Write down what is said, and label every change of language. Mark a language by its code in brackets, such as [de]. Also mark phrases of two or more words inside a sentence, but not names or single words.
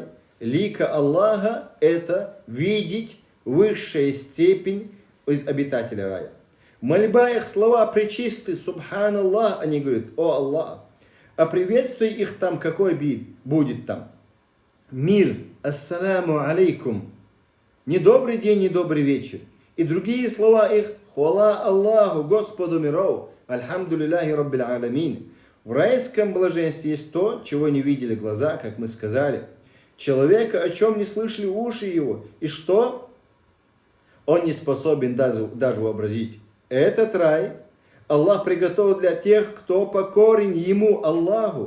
[ru] Лика Аллаха – это видеть высшая степень из обитателя рая. Мольба их слова пречисты, субханаллах, они говорят, о Аллах. А приветствуй их там, какой будет там? Мир, [ar] السلام عليكم. [ru] Не добрый день, не добрый вечер. И другие слова их, хуала Аллаху, Господу миров, [ar] الحمد لله رب العالمين. [ru] В райском блаженстве есть то, чего не видели глаза, как мы сказали. Человека, о чем не слышали уши его. И что? Он не способен даже вообразить. Этот рай Аллах приготовил для тех, кто покорен Ему, Аллаху.